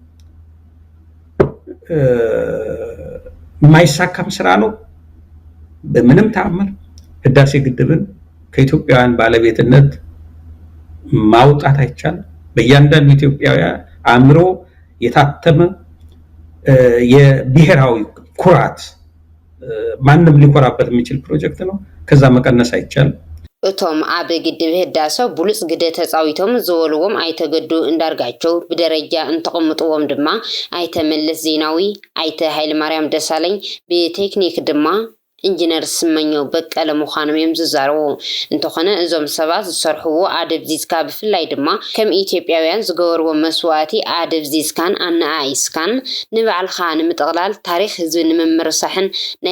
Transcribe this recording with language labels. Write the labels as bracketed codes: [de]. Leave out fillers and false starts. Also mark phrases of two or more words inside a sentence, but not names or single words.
[am] የማይሳካም ስራ ነው። በምንም ተአምር ህዳሴ ግድብን ከኢትዮጵያውያን ባለቤትነት ማውጣት አይቻልም። በእያንዳንዱ ኢትዮጵያውያን አእምሮ የታተመ የብሔራዊ ኩራት ማንም ሊኮራበት የሚችል ፕሮጀክት ነው። ከዛ መቀነስ አይቻልም። [ti] እቶም ኣብ ግድብ ህዳሴ ብሉፅ ግደ ተፃዊቶም ዝበልዎም ኣይተገዱ እንዳርጋቸው ብደረጃ እንትቕምጥዎም ድማ ኣይተ መለስ ዜናዊ፣ ኣይተ ሃይለማርያም ደሳለኝ ብቴክኒክ ድማ ኢንጂነር ስመኘው በቀለ ምዃኖም እዮም ዝዛረቡ። እንተኾነ እዞም ሰባት ዝሰርሕዎ ኣደብዚዝካ ብፍላይ ድማ ከም ኢትዮጵያውያን ዝገበርዎ መስዋዕቲ ኣደብዚዝካን ኣነኣኢስካን ንባዕልኻ ንምጥቕላል ታሪክ ህዝቢ ንምምርሳሕን ናይ